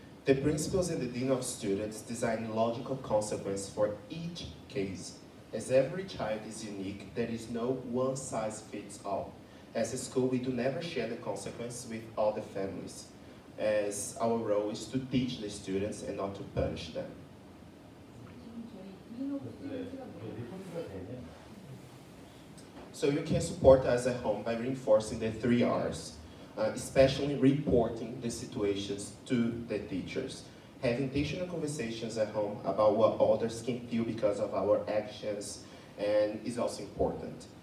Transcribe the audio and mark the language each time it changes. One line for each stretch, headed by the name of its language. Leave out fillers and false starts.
English: The principals and the dean of students design logical consequence for each case. As every child is unique, there is no one-size-fits-all. As a school, we do never share the consequence with all the families, as our role is to teach the students and not to punish them.
Korean: 지금 저희 이노 스튜던트가 뭐예요? 리포트가 되면
English: So you can support us at home by reinforcing the 3 R's, especially reporting the situations to the teachers. Having intentional conversations at home about what others can feel because of our actions and is also important.